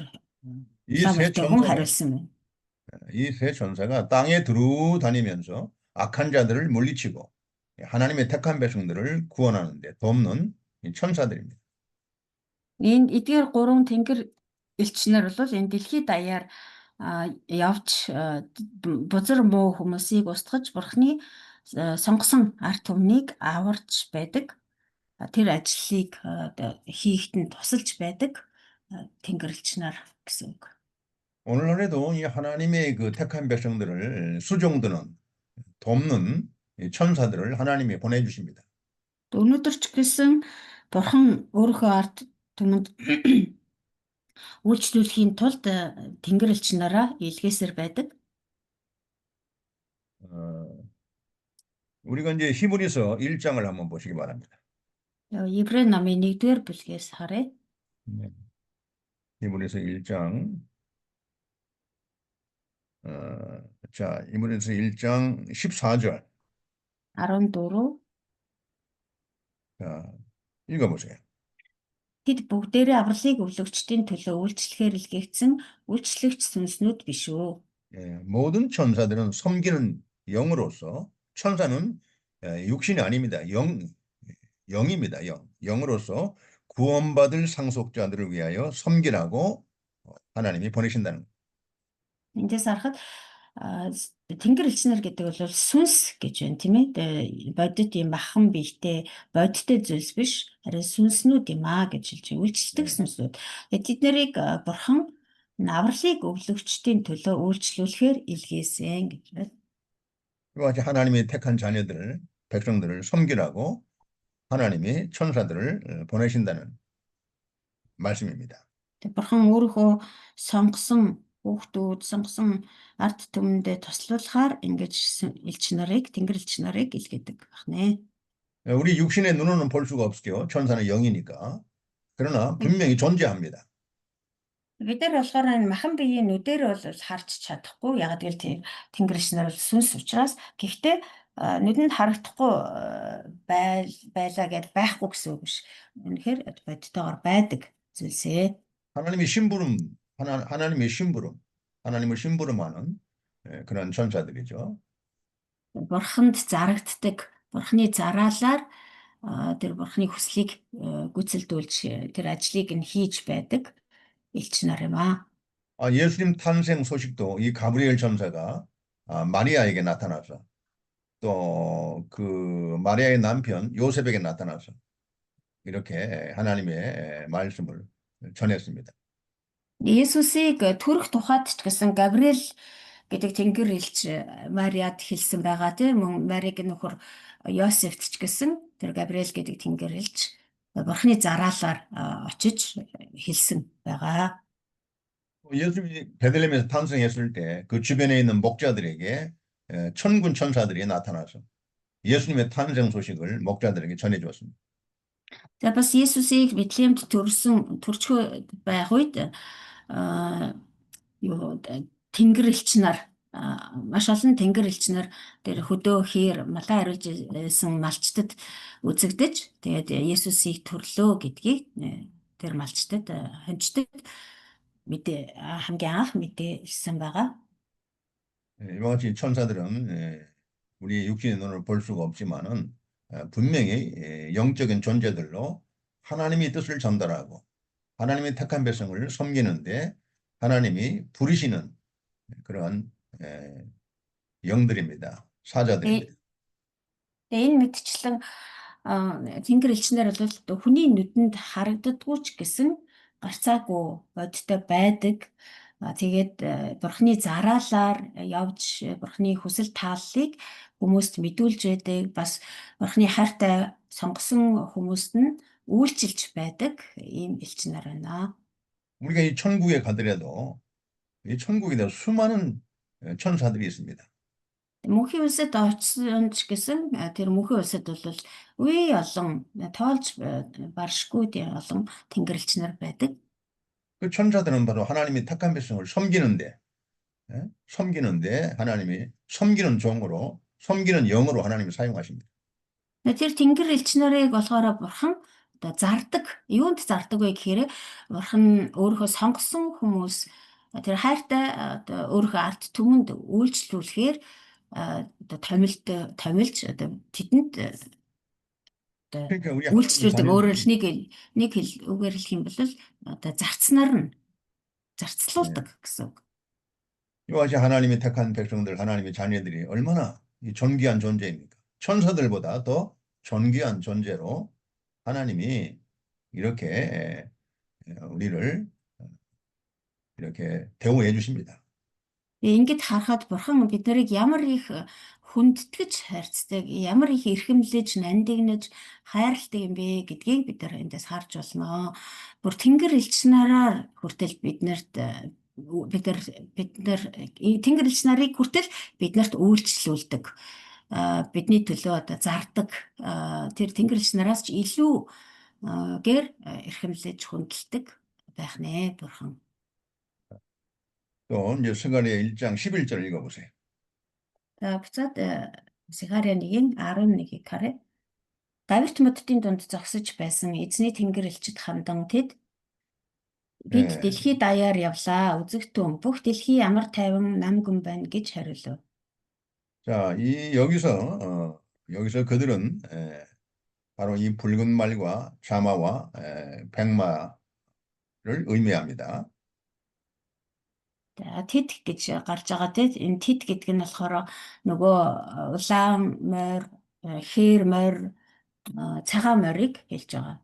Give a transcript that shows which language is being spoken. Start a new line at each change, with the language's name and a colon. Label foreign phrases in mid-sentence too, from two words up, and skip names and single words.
Korean: 이
Mongolian: улаан
Korean: 세
Mongolian: морьтой хүн
Korean: 천사가
Mongolian: хариулсан байна.
Korean: 이 세 천사가 땅에 두루 다니면서 악한 자들을 물리치고 하나님의 택한 백성들을 구원하는 데 돕는 이 천사들입니다.
Mongolian: Энэ эдгээр гурван тэнгэр элч нар бол энэ дэлхийд даяар явж бузар муу хүмүүсийг устгаж бурхны сонгосон ард түмнийг аварч байдаг. Тэр ажлыг хийхэд нь тусалж байдаг тэнгэрлэгч нар гэсэн үг.
Korean: 오늘날에도 이 하나님의 그 택한 백성들을 수종드는 돕는 이 천사들을 하나님이 보내주십니다.
Mongolian: Өнөөдөр ч гэсэн бурхан өөрийнхөө ард түмэнд үйлчлүүлэхийн тулд тэнгэрлэгч нараа илгээсээр байдаг.
Korean: 우리가 이제 히브리서 1장을 한번 보시기 바랍니다.
Mongolian: Еврей намын 1-р бүлгээс харъя.
Korean: 히브리서 1장. 자, 히브리서 1장 14절. 14. 자, 읽어보세요.
Mongolian: Тэд бүгдээрээ авралыг өвлөгчдийн төлөө үйлчлэхээр илгээгдсэн үйлчлэгч сүнснүүд биш үү?
Korean: 예, 모든 천사들은 섬기는 영으로서 천사는 육신이 아닙니다. 영입니다. 영으로서 구원받을 상속자들을 위하여 섬기라고 하나님이 보내신다는 거예요.
Mongolian: Эндээс харахад тэнгэр элчнэр гэдэг бол сүнс гэж байна, тийм ээ. Бодит юм бахан биетэй бодиттой зүйлс биш, харин сүнснүүд юм аа гэж хэлж байна. Үйлчлдэг сүнснүүд. Тэд нарыг бурхан авралыг өвлөгчдийн төлөө үйлчлүүлэхээр илгээсэн гэж байна.
Korean: 이와 같이 하나님이 택한 자녀들, 백성들을 섬기라고 하나님이 천사들을 보내신다는 말씀입니다.
Mongolian: Бурхан өөрийнхөө сонгосон хүүхдүүд, сонгосон ард түмэндээ туслуулахаар ингэж элч нарыг, тэнгэр элч нарыг илгээдэг байна.
Korean: 우리 육신의 눈으로는 볼 수가 없게요. 천사는 영이니까. 그러나 분명히 존재합니다.
Mongolian: Бид нар болохоор энэ махан биеийн нүдээр бол харж чадахгүй. Яг л тэнгэр элч нар бол сүнс учраас гэхдээ нүдэнд харагдахгүй байлаа гэж байхгүй гэсэн үг биш. Үнэхээр бодитойгоор байдаг зүйлсээ.
Korean: 하나님의 심부름, 하나님을 심부름하는 그런 천사들이죠.
Mongolian: Бурханд зарагддаг, бурхны зараалаар тэр бурхны хүслийг гүйцэлдүүлж тэр ажлыг нь хийж байдаг элч нар юм аа.
Korean: 예수님 탄생 소식도 이 가브리엘 천사가 마리아에게 나타나서 또 그 마리아의 남편 요셉에게 나타나서 이렇게 하나님의 말씀을 전했습니다.
Mongolian: Есүсийг төрөх тухайд ч гэсэн Габриэл гэдэг тэнгэр элч Мариад хэлсэн байгаа тийм мөн Мариг нөхөр Йосефт ч гэсэн тэр Габриэл гэдэг тэнгэр элч бурхны зараалаар очиж хэлсэн байгаа.
Korean: 예수님이 베들레헴에서 탄생했을 때 그 주변에 있는 목자들에게 천군 천사들이 나타나서 예수님의 탄생 소식을 목자들에게 전해 주었습니다.
Mongolian: За бас Есүсийг Бэтлеемд төрч байх үед тэнгэр элч нар маш олон тэнгэр элч нар тэр хөдөө хээр малаа хариулж исэн малчтад үзэгдэж тэгээд Есүсийг төрлөө гэдгийг тэр малчтад хончтод мэдээ хамгийн анх мэдээсэн байгаа.
Korean: 이와 같이 천사들은 우리 육신의 눈으로 볼 수가 없지만은 분명히 영적인 존재들로 하나님의 뜻을 전달하고 하나님의 택한 백성을 섬기는데 하나님이 부르시는 그런 영들입니다. 사자들입니다.
Mongolian: Энэ мэдчлэн тэнгэр элчнэр бол хүний нүдэнд харагддаггүй ч гэсэн гарцаагүй бодтой байдаг Тэгээд Бурхны зараалаар явж Бурхны хүсэл тааллыг хүмүүст мэдүүлж байдаг. Бас Бурхны хайртай сонгосон хүмүүст нь үйлчилж байдаг ийм элч нар байна.
Korean: 우리가 이 천국에 가더라도 이 천국에도 수많은 천사들이 있습니다.
Mongolian: Мөнхийн улсад очсон ч гэсэн тэр мөнхийн улсад бол үе олон тоолж баршгүй олон тэнгэрлэгч нар байдаг.
Korean: 그 천사들은 바로 하나님이 택한 백성을 섬기는데 하나님이 섬기는 종으로, 섬기는 영으로 하나님이 사용하십니다.
Mongolian: Тэр тэнгэр элч нарыг болохоор бурхан одоо зардаг. Юунд зардаг вэ гэхээр бурхан өөрийнхөө сонгосон хүмүүс тэр хайртай одоо өөрийнхөө ард түмэнд үйлчлүүлэхээр одоо томилж одоо тэдэнд одоо
Korean: 그러니까 우리 하나님의
Mongolian: үйлчлүүлдэг. Өөрөөр
Korean: 자녀들이
Mongolian: нэг үгээр хэлэх юм бол одоо зарцнаар нь
Korean: 예,
Mongolian: зарцлуулдаг гэсэн үг.
Korean: 이와 같이 하나님이 택한 백성들, 하나님의 자녀들이 얼마나 이 존귀한 존재입니까? 천사들보다 더 존귀한 존재로 하나님이 이렇게 우리를 이렇게 대우해 주십니다.
Mongolian: Ингээд харахад бурхан бид нарыг ямар их хүндэтгэж хайрцдаг, ямар их эрхэмлэж, нандинаж, хайрладаг юм бэ гэдгийг бид нар эндээс харж болно. Бүр тэнгэр элч нараар хүртэл тэнгэр элч нарыг хүртэл биднэрт үйлчлүүлдэг. Бидний төлөө одоо зардаг. Тэр тэнгэр элч нараас ч илүү гэр эрхэмлэж хүндэлдэг байх нэ бурхан.
Korean: 또 이제 스가랴 1장 11절 읽어보세요.
Mongolian: За буцаад Сихария 1:11-ийг харъя. Гавьт моддын дунд зогсож байсан эзний тэнгэр элчид хандан тэд бид
Korean: 예,
Mongolian: дэлхий даяар явлаа. Үзэгтэн бүх дэлхий ямар тайван нам гүн байна гэж хариулв.
Korean: 자, 여기서 그들은 바로 이 붉은 말과 자마와 백마를 의미합니다.
Mongolian: Тэд гэж гарч байгаа те энэ тэд гэдэг нь болохоор нөгөө улаан морь, хээр морь, цагаан морийг хэлж байгаа.